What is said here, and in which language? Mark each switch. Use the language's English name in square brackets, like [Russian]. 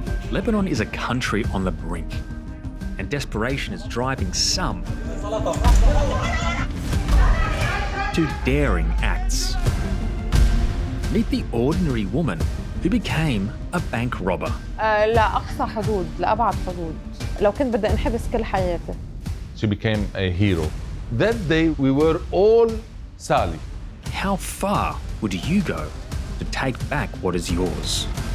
[English] Lebanon is a country on the brink, and desperation is driving some to daring acts. Meet the ordinary woman who became a bank robber. [Arabic] لأقصى حدود، لأبعد حدود. لو كنت بدي انحبس كل حياتي. [English] She became a hero. That day we were all Sally. How far would you go to take back what is yours?